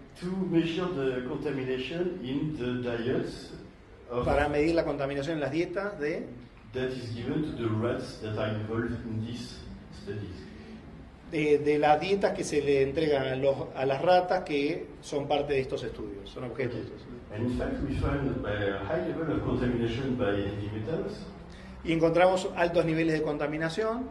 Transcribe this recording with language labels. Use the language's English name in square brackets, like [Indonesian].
[English] to measure the contamination in the diets [Spanish] para medir la contaminación en las dietas [English] that is given to the rats that are involved in these studies. [Spanish] de las dietas que se le entregan a las ratas que son parte de estos estudios, son objetos. [English] And in fact, we find a high level of contamination by heavy metals. [Spanish] Y encontramos altos niveles de contaminación.